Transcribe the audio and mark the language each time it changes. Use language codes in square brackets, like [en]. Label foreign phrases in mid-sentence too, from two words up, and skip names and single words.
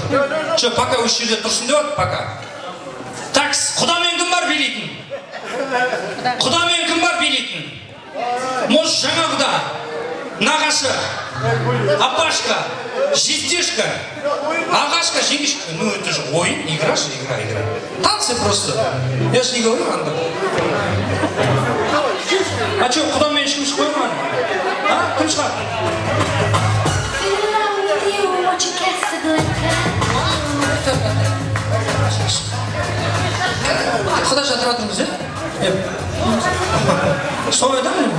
[kk] Жоқ, пока осы жерде тұрсын деп от, пока. Такс, құдамен кім бар билейтін? Құдамен кім бар билейтін? Может, жаңа құда, нағашы, апашка, жездешка, ағашка, жеңешка. [ru] Ну, это же ойын, игра же, игра. Танцы просто. Я же не говорю, анда. А что, [kk] құдамен ешкім шықпай ма? А, кім шығады? Құда жатыр атырмыз, Солай да мен?